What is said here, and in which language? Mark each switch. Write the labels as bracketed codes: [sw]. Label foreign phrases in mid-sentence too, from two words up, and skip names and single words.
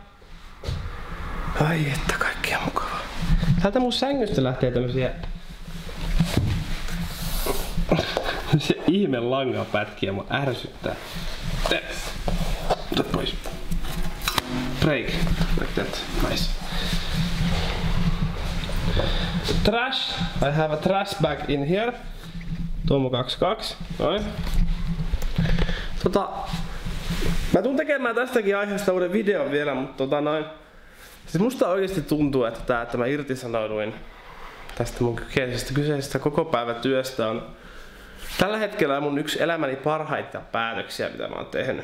[fi] Ai että kaikkea mukavaa. Täältä mun sängystä lähtee tämmösiä... Se ihme langapätkiä mua ärsyttää. Ota pois. [en] Break. Like that. Nice. Trash. I have a trash bag in here. [fi] Tuomo 22. Noin. Mä tuun tekemään tästäkin aiheesta uuden videon vielä, mutta siis musta oikeesti tuntuu, että mä irtisanouduin tästä mun kyseisestä kokopäivätyöstä on tällä hetkellä mun yksi elämäni parhaita päätöksiä, mitä mä oon tehnyt.